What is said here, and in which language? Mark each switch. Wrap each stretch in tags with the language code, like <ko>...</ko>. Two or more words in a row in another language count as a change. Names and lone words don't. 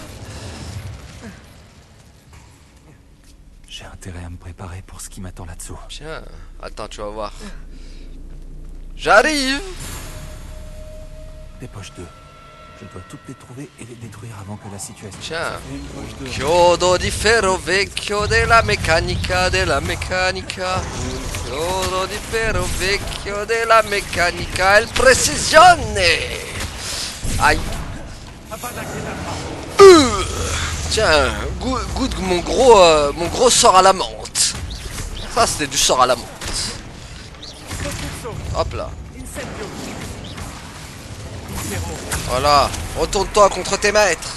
<fr>J'ai intérêt à me préparer pour ce qui m'attend là-dessous. Tiens, attends, tu vas voir. J'arrive. Des poches d'œufs. Je dois toutes les trouver et les détruire avant que la situation... Tiens.</fr> <it>Chiodo di ferro vecchio della meccanica, chiodo di ferro vecchio della meccanica, el precisione.</it> <fr>Aïe. Tiens, goûte mon gros sort à la menthe. Ça c'était du sort à la menthe. Hop là. Voilà, retourne-toi contre tes maîtres.</fr>